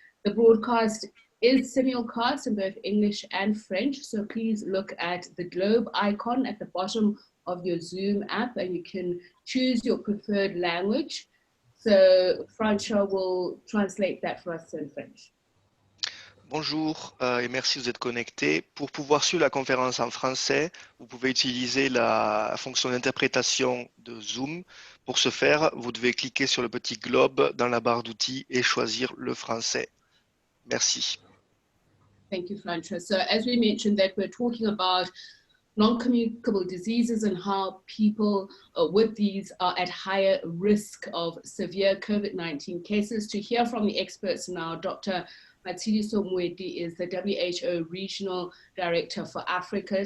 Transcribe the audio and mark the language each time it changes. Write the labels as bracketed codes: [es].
[en] The broadcast is simulcast in both English and French, so please look at the globe icon at the bottom of your Zoom app and you can choose your preferred language. So Francois will translate that for us in French. [fr] Bonjour et merci de vous être connectés. Pour pouvoir suivre la conférence en français, vous pouvez utiliser la fonction d'interprétation de Zoom. Pour ce faire, vous devez cliquer sur le petit globe dans la barre d'outils et choisir le français. Merci. [en] Thank you, Francois. So as we mentioned that we're talking about non-communicable diseases and how people with these are at higher risk of severe COVID-19 cases. To hear from the experts now, Dr. Moeti is the WHO Regional Director for Africa.